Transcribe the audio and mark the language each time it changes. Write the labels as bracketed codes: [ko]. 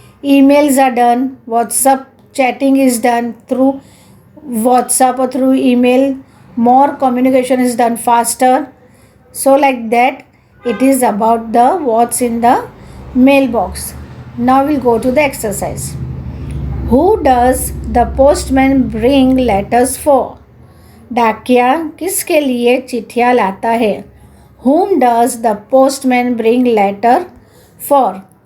[en] Emails are done, WhatsApp chatting is done through WhatsApp or through email. More communication is done faster. So like that, it is about the what's in the mailbox. Now we'll go to the exercise. Who does the postman bring letters for? [hi] डाकिया किसके लिए चिट्ठियाँ लाता है? [en] Whom does the postman bring letter for?